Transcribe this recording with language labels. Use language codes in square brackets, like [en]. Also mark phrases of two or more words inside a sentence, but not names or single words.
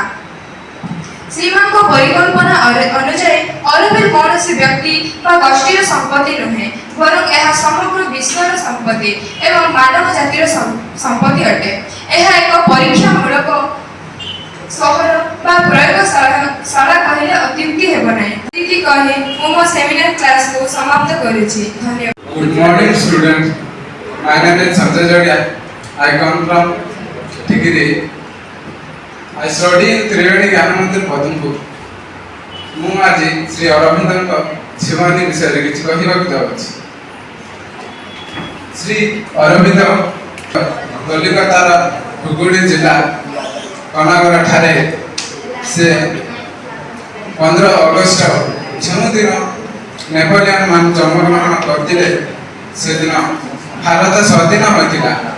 [or] ଶ୍ରୀମାଙ୍କ ପରିକଳ୍ପନା ଅନୁଯାୟୀ ଅରବିନ୍ଦ କୌଣସି ବ୍ୟକ୍ତି ବା ଗୋଷ୍ଠୀର ସମ୍ପତ୍ତି ନୁହେଁ ବରଂ ଏହା ସମଗ୍ର ବିଶ୍ୱର ସମ୍ପତ୍ତି ଏବଂ ମାନବ ଜାତିର ସମ୍ପତ୍ତି ଅଟେ। ଏହା ଏକ ପରୀକ୍ଷାମୂଳକ ସହର ବା ପ୍ରୟୋଗଶାଳା କହିଲେ ଅତ୍ୟୁକ୍ତି ହେବ ନାହିଁ। ଏତିକି କହି ମୁଁ ମୋ ସେମିନାର କ୍ଲାସକୁ ସମାପ୍ତ କରୁଛି। ଧନ୍ୟବାଦ। [en] Good morning, students. My name is Sanjay Jadia. I come from Tikiri. I study in Triveni Gyan Mandir, Padmpur. [or] ମୁଁ ଆଜି ଶ୍ରୀ ଅରବିନ୍ଦଙ୍କ ଜୀବନୀ ବିଷୟରେ କିଛି କହିବାକୁ ଯାଉଛି। ଶ୍ରୀ ଅରବିନ୍ଦ କଲିକତାର ହୁଗୁଳି ଜିଲ୍ଲା କନାଗର ଠାରେ ସେ 15 ଅଗଷ୍ଟ ଯେଉଁଦିନ ନେପୋଲିୟନ ମାନ ଜନ୍ମଗ୍ରହଣ କରିଥିଲେ ସେଦିନ ଭାରତ ସ୍ୱାଧୀନ ହୋଇଥିଲା।